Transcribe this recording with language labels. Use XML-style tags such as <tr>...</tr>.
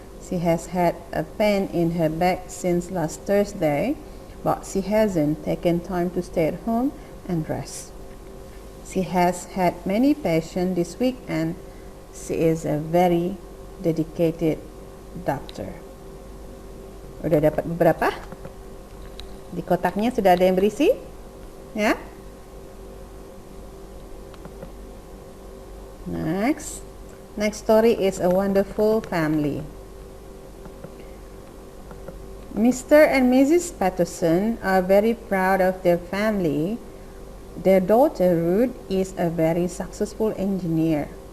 <en>She has had a pain in her back since last Thursday, but she hasn't taken time to stay at home and rest. She has had many patients this week, and she is a very dedicated doctor.</en> <id>Udah dapat beberapa? Di kotaknya sudah ada yang berisi? Ya?</id> <en>Next story is A Wonderful Family. Mr. and Mrs. Patterson are very proud of their family. Their daughter Ruth is a very successful engineer.</en>